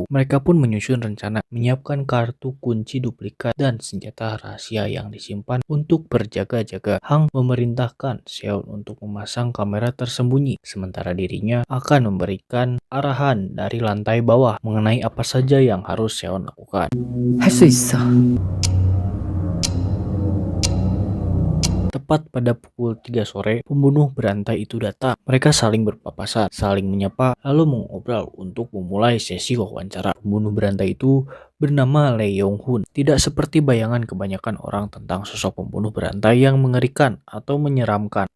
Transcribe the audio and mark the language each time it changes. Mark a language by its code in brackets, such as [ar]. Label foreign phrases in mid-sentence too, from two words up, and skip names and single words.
[id] Mereka pun menyusun rencana, menyiapkan kartu kunci duplikat dan senjata rahasia yang disimpan untuk berjaga-jaga. Hang memerintahkan Seon untuk memasang kamera tersembunyi, sementara dirinya akan memberikan arahan dari lantai bawah mengenai apa saja yang harus Seon lakukan. [ko] 할 수 있어. [id] Tepat pada pukul 3 sore, pembunuh berantai itu datang. Mereka saling berpapasan, saling menyapa, lalu mengobrol untuk memulai sesi wawancara. Pembunuh berantai itu bernama Lee Yong Hun. Tidak seperti bayangan kebanyakan orang tentang sosok pembunuh berantai yang mengerikan atau menyeramkan.